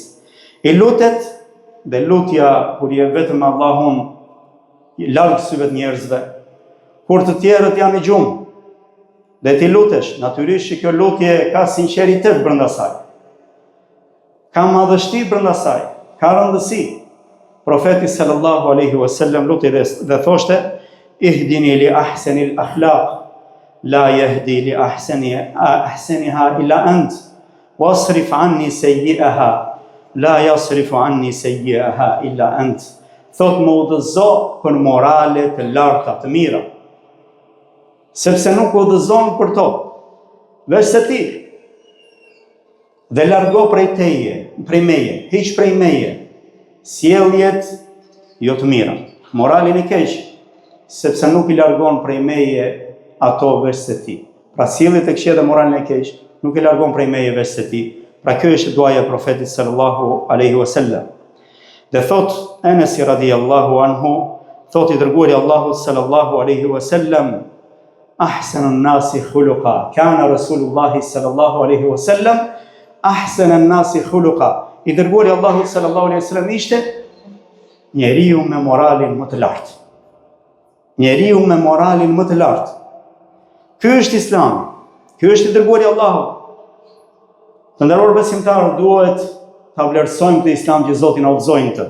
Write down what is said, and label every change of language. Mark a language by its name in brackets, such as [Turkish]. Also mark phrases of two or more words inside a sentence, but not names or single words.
[Albanian] I lutet dhe lutja kur je vetëm me Allahun, larg syve të njerëzve, kur të tjerët janë i gjumë, dhe ti lutesh, natyrisht që kjo lutje ka sinqeritet brenda saj, ka madhështi brenda saj, ka rëndësi. Profeti [Arabic] صلى الله عليه وسلم [Albanian] luti dhe thoshte, [Arabic] اهدني لأحسن الأخلاق لا يهدي لأحسنها إلا أنت واصرف عني سيئها لا يصرف عني سيئها إلا أنت. [Albanian] Thot më udhëzo për morale të larta, të mira, sepse nuk udhëzon për to, veçse ti. Dhe largo prej teje, prej meje, hiq prej meje, sjelljet jo të mira, moralin e keq, sepse nuk i largon prej meje ato veçse ti. Pra sjelljet e këqija dhe moralin e keq nuk i largon prej meje veçse ti. Pra kjo është duaja e profetit [Arabic] صلى الله عليه وسلم. [Albanian] Dhe thot Enesi [Arabic] رضي الله عنه, [Albanian] thot i dërguari Allahu [Arabic] صلى الله عليه وسلم أحسن الناس خلقا كان رسول الله صلى الله عليه وسلم أحسن الناس خلقا. [Albanian] I dërguari Allahu [Arabic] صلى الله عليه وسلم [Albanian] ishte njeriu me moralin më të lartë. Njeriu me moralin më të lartë. Ky është Islami. Ky është i dërguari Allahu. Të nderuar besimtarë, duhet ta vlerësojmë këtë Islam që Zoti na udhëzoi të.